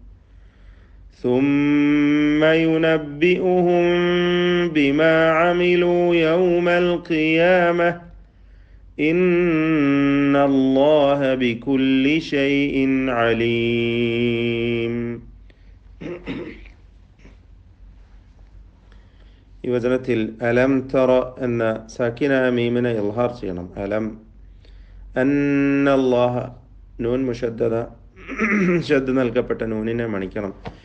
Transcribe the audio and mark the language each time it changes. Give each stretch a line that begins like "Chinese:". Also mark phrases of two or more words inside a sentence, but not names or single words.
Arabic: ثم ينبئهم بما عملوا يوم القيامة إن الله بكل شيء عليم.
Malayalam: ഈ വചനത്തിൽ അലം തറ എന്ന സാക്കിന മീമിനെ ഇൽഹാർ ചെയ്യണം. അലം അന്നല്ലാഹ നൂൻ മുഷദ്ദദ ഷദ് നൽകപ്പെട്ട നൂനിനെ മണിക്കണം.